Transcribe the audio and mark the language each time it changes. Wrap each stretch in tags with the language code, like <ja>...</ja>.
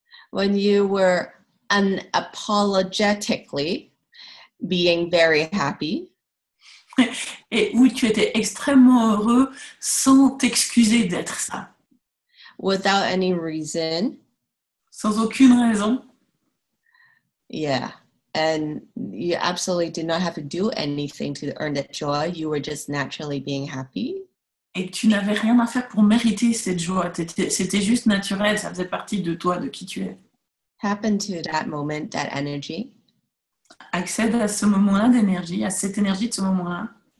<en>When you were unapologetically being very happy.</en> <fr>Et où tu étais extrêmement heureux sans t'excuser d'être ça.</fr> <en>Without any reason.</en> <fr>Sans aucune raison.</fr> <en>Yeah. And you absolutely did not have to do anything to earn that joy. You were just naturally being happy.</en> <fr>Et tu n'avais rien à faire pour mériter cette joie. C'était juste naturel. Ça faisait partie de toi, de qui tu es.</fr> <en>Tap into that moment, that energy.</en> <fr>Accède à ce moment-là d'énergie, à cette énergie de ce moment-là.</fr>